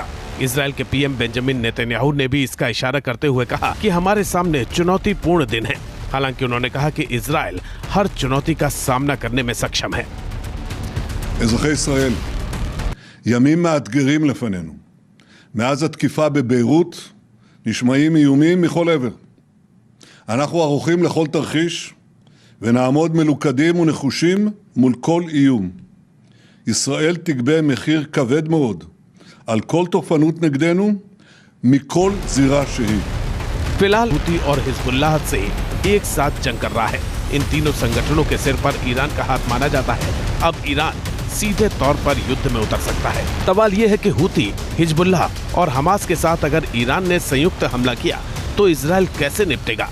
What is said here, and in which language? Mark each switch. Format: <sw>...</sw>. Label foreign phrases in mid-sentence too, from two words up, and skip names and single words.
<hi>इजराइल के पीएम बेंजामिन नेतन्याहू ने भी इसका इशारा करते हुए कहा कि हमारे सामने चुनौतीपूर्ण दिन है। हालांकि उन्होंने कहा कि इजराइल हर चुनौती का सामना करने में सक्षम है।</hi> <he>אזרחי ישראל, ימים מאתגרים לפנינו. מאז התקיפה בביירות נשמעים איומים מכל עבר. אנחנו ערוכים לכל תרחיש ונעמוד מלוכדים ונחושים מול כל איום. ישראל תגבה מחיר כבד מאוד על כל תוקפנות נגדנו מכל זירה שהיא.</he> <hi>फिलहाल हूती और हिजबुल्लाह से एक साथ जंग कर रहा है। इन तीनों संगठनों के सिर पर ईरान का हाथ माना जाता है। अब ईरान सीधे तौर पर युद्ध में उतर सकता है। सवाल यह है कि हूती, हिजबुल्लाह और हमास के साथ अगर ईरान ने संयुक्त हमला किया तो इजराइल कैसे निपटेगा?</hi>